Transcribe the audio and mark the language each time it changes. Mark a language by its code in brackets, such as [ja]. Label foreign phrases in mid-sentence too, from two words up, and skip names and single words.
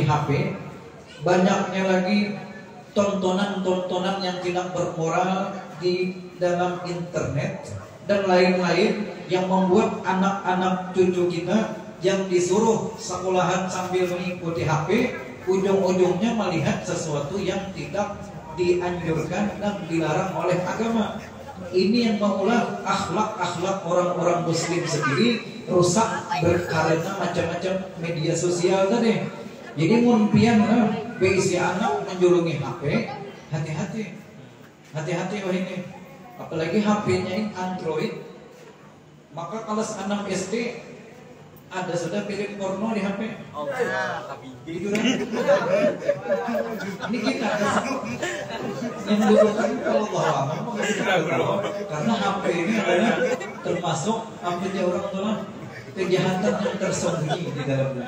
[id] HP, banyaknya lagi tontonan-tontonan yang tidak bermoral di dalam internet dan lain-lain yang membuat anak-anak cucu kita yang disuruh sekolahan sambil mengikuti HP, ujung-ujungnya melihat sesuatu yang tidak dianjurkan dan dilarang oleh agama. Ini yang mengulang akhlak-akhlak orang-orang muslim sendiri rusak karena macam-macam media sosial tadi. [bjn] Jadi mun pian beisi anak menjulungi HP, hati-hati. [id] Hati-hati ini. Apalagi HP-nya ini Android. Maka kalau anak SD ada sudah film porno di HP. Gitu kan? Ini kita yang dibutuhkan Allah. Karena HP ini adalah termasuk HP-nya orang tua kejahatan yang tersembunyi di dalamnya.